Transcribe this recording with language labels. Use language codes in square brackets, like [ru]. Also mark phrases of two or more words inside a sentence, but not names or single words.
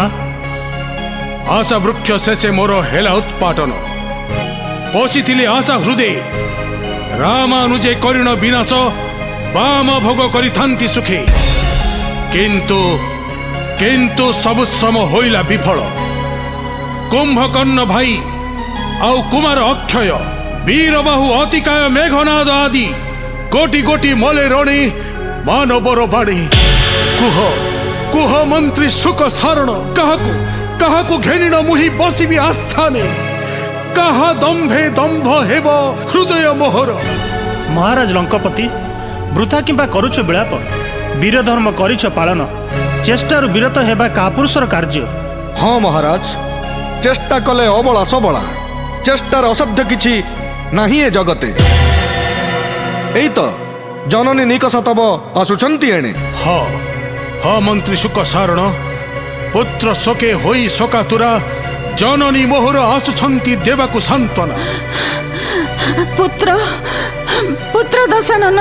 [or] ଆଶା ବୃକ୍ଷ ଶେଷେ ମୋର ହେଲା ଉତ୍ପାଟନ ପଶିଥିଲେ ଆଶା ହୃଦୟ ରାମାନୁଜେ କରିଣ ବିନାଶ ବାମ ଭୋଗ କରିଥାନ୍ତି ସୁଖେ କିନ୍ତୁ କିନ୍ତୁ ସବୁ ଶ୍ରମ ହୋଇଲା ବିଫଳ। କୁମ୍ଭକର୍ଣ୍ଣ ଭାଇ ଆଉ କୁମାର ଅକ୍ଷୟ ବୀରବାହୁ ଅତିକାୟ ମେଘନାଦ ଆଦି କୋଟି କୋଟି ମଲେ ରଣି ମାନବର ବାଣୀ କୁହ କୁହ ମନ୍ତ୍ରୀ ସୁଖ ସାରଣ କାହାକୁ କାହାକୁ ଘେନିଣ ମୁହିଁ ବସିବି ଆସ୍ଥାନେ କାହା ଦମ୍ଭେ ଦମ୍ଭ ହେବ ହୃଦୟ ମୋହର। ମହାରାଜ ଲଙ୍କାପତି ବୃଥା କିମ୍ବା କରୁଛ ବିଳାପ ବୀର ଧର୍ମ କରିଛ ପାଳନ ଚେଷ୍ଟାରୁ ବିରତ ହେବା କାପୁରୁଷର କାର୍ଯ୍ୟ। ହଁ ମହାରାଜ ଚେଷ୍ଟା କଲେ ଅବଳା ସବଳା ଚେଷ୍ଟାର ଅସାଧ୍ୟ କିଛି ନାହିଁ ଏ ଜଗତେ। ଏଇ ତ ଜନନୀ ନିକଷ ତବ ଆସୁଛନ୍ତି ଏଣେ। ହଁ ହଁ ମନ୍ତ୍ରୀ ସୁଖ ସାରଣ ପୁତ୍ର ଶୋକେ ହୋଇ ଶୋକାତୁରା ଜନନୀ ମୋହର ଆସୁଛନ୍ତି ଦେବାକୁ ସାନ୍ତ୍ୱନା। ପୁତ୍ର ପୁତ୍ର ଦଶାନନ